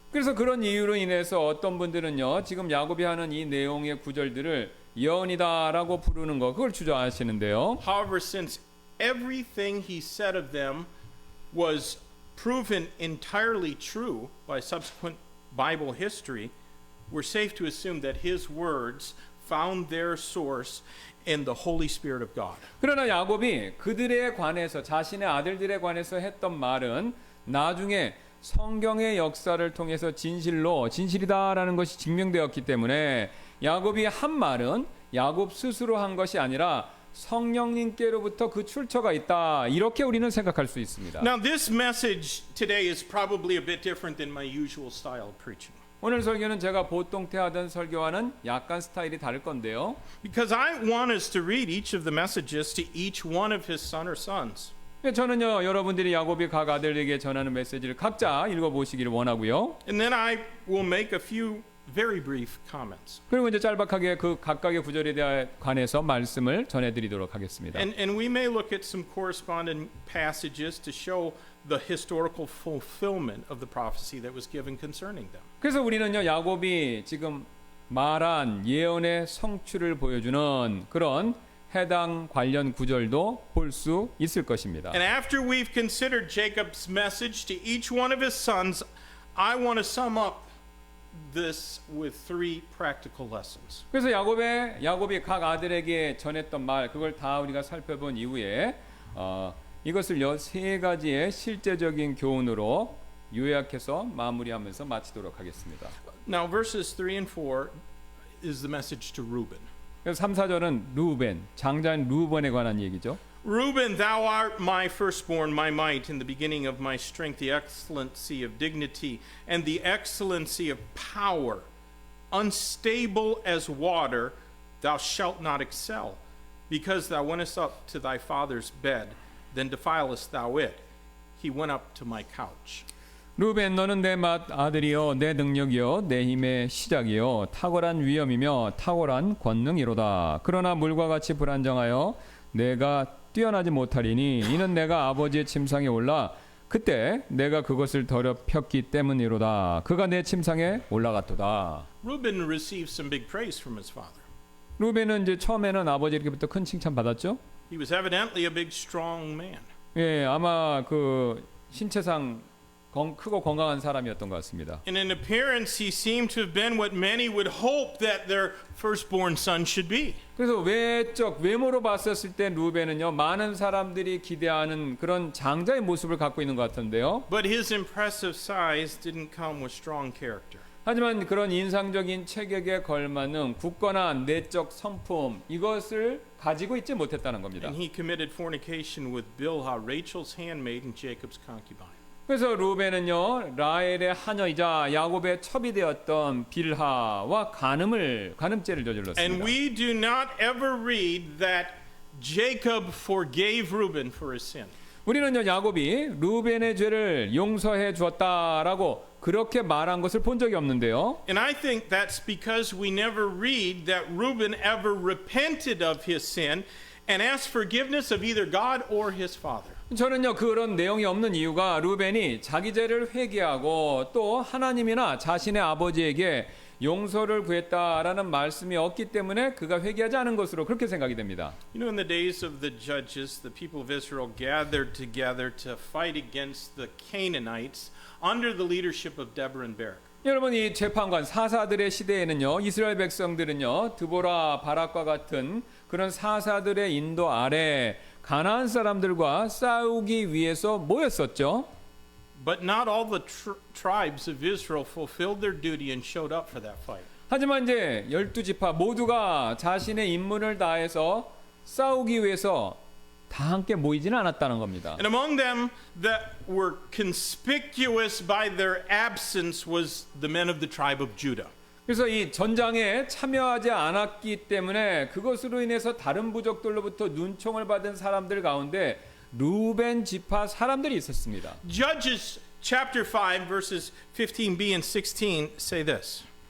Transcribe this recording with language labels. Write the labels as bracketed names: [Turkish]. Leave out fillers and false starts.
[Korean] 그래서 그런 이유로 인해서 어떤 분들은요, 지금 야곱이 하는 이 내용의 구절들을 예언이다라고 부르는 거, 그걸 주저하시는데요. [English] However, since everything he said of them was proven entirely true by subsequent Bible history, we're safe to assume that his words found their source in the Holy Spirit of God. [Korean] 그러나 야곱이 그들에 관해서 자신의 아들들에 관해서 했던 말은 나중에 성경의 역사를 통해서 진실이다라는 것이 증명되었기 때문에 야곱이 한 말은 야곱 스스로 한 것이 아니라 성령님께로부터 그 출처가 있다. 이렇게 우리는 생각할 수 있습니다. [English] Now, this message today is probably a bit different than my usual style of preaching. [Korean] 오늘 설교는 제가 보통 태하던 설교와는 약간 스타일이 다를 건데요. [English] Because I want us to read each of the messages to each one of his son or sons. [Korean] 저는요, 여러분들이 야곱이 각 아들에게 전하는 메시지를 각자 읽어보시기를 원하고요. [English] And then I will make a few very brief comments. [Korean] 그리고 이제 짤막하게 그 각각의 구절에 대해 관해서 말씀을 전해드리도록 하겠습니다. [English] And we may look at some corresponding passages to show the historical fulfillment of the prophecy that was given concerning them. [Korean] 그래서 우리는요, 야곱이 지금 말한 예언의 성취를 보여주는 그런 해당 관련 구절도 볼 수 있을 것입니다. [English] And after we've considered Jacob's message to each one of his sons, I want to sum up this with three practical lessons. [Korean] 그래서 야곱이 각 아들에게 전했던 말 그걸 다 우리가 살펴본 이후에 이것을요, 세 가지의 실제적인 교훈으로 요약해서 마무리하면서 마치도록 하겠습니다. [English] Now, verses 3 and 4 is the message to Reuben. [Korean] 그래서 3, 4절은 루벤, 장자인 루벤에 관한 얘기죠. [English] Reuben, thou art my firstborn, my might, in the beginning of my strength, the excellency of dignity, and the excellency of power. Unstable as water, thou shalt not excel, because thou wentest up to thy father's bed, then defilest thou it. He went up to my couch. [Korean] 루벤, 너는 내 아들이요, 내 능력이요, 내 힘의 시작이요, 탁월한 위엄이며 탁월한 권능이로다. 그러나 물과 같이 불안정하여 내가 뛰어나지 못하리니 이는 내가 아버지의 침상에 올라 그때 내가 그것을 더럽혔기 때문이로다. 그가 내 침상에 올라갔도다. [English] Reuben received some big praise from his father. [Korean] 루벤은 이제 처음에는 아버지에게부터 큰 칭찬 받았죠. [English] He was evidently a big, strong man. [Korean] 예, 아마 그 신체상 크고 건강한 사람이었던 것 같습니다. [English] And in appearance, he seemed to have been what many would hope that their firstborn son should be. [Korean] 그래서 외모로 봤었을 때 루벤은요, 많은 사람들이 기대하는 그런 장자의 모습을 갖고 있는 것 같은데요. [English] But his impressive size didn't come with strong character. [Korean] 하지만 그런 인상적인 체격에 걸맞는 굳건한 내적 성품 이것을 가지고 있지 못했다는 겁니다. [English] And he committed fornication with Bilhah, Rachel's handmaid and Jacob's concubine. [Korean] 그래서 루벤은요, 라헬의 하녀이자 야곱의 첩이 되었던 빌하와 간음죄를 저질렀습니다. [English] And we do not ever read that Jacob forgave Reuben for his sin. [Korean] 우리는요, 야곱이 루벤의 죄를 용서해 주었다라고 그렇게 말한 것을 본 적이 없는데요. [English] And I think that's because we never read that Reuben ever repented of his sin and asked forgiveness of either God or his father. [Korean] 저는요, 그런 내용이 없는 이유가 루벤이 자기 죄를 회개하고 또 하나님이나 자신의 아버지에게 용서를 구했다라는 말씀이 없기 때문에 그가 회개하지 않은 것으로 그렇게 생각이 됩니다. [English] You know, in the days of the judges, the people of Israel gathered together to fight against the Canaanites under the leadership of Deborah and Barak. [Korean] 여러분, 이 재판관 사사들의 시대에는요, 이스라엘 백성들은요, 드보라, 바락과 같은 그런 사사들의 인도 아래 가나안 사람들과 싸우기 위해서 모였었죠. [English] But not all the tribes of Israel fulfilled their duty and showed up for that fight. [Korean] 하지만 이제 12지파 모두가 자신의 임무를 다해서 싸우기 위해서 다 함께 모이지는 않았다는 겁니다. [English] And among them that were conspicuous by their absence was the men of the tribe of Judah. [Korean] 그래서 이 전장에 참여하지 않았기 때문에 그것으로 인해서 다른 부족들로부터 눈총을 받은 사람들 가운데 루벤 지파 사람들이 있었습니다. [English] Judges chapter 5 verses 15b and 16 say this.